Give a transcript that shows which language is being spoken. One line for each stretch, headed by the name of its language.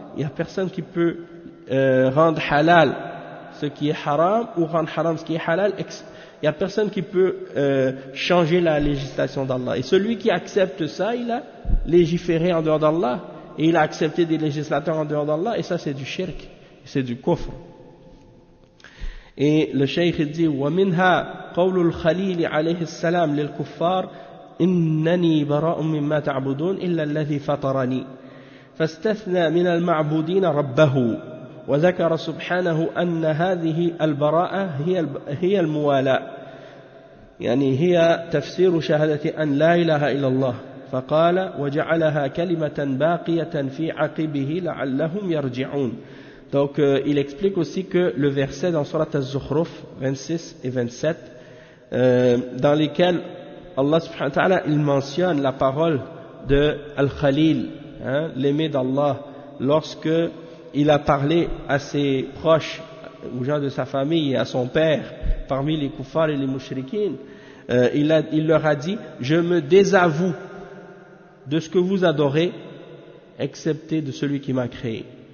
French: Il n'y a personne qui peut rendre halal ce qui est haram ou rendre haram ce qui est halal. Il n'y a personne qui peut changer la législation d'Allah. Et celui qui accepte ça, il a légiféré en dehors d'Allah. Et il a accepté des législateurs en dehors d'Allah. Et ça, c'est du shirk. C'est du kufr. Et le cheikh dit
Arabic: وَمِنْهَا قَوْلُ الْخَلِيلِ عَلَيْهِ السَّلَامِ لِلْكُفَّارِ إنني براء مما تعبدون إلا الذي فطرني فاستثنى من المعبودين ربه وذكر سبحانه أن هذه البراءة هي الموالاة يعني هي تفسير شهادة أن لا إله إلا الله فقال وجعلها كلمة باقية في عقبه لعلهم يرجعون.
French: Donc il explique aussi que le verset dans Surat Az-Zukhruf 26 et 27 dans lesquels Allah subhanahu wa ta'ala il mentionne la parole de Al-Khalil, l'aimé d'Allah, lorsque il a parlé à ses proches, aux gens de sa famille et à son père, parmi les kuffars et les mushrikines, il leur a dit je me désavoue de ce que vous adorez excepté de celui qui m'a créé.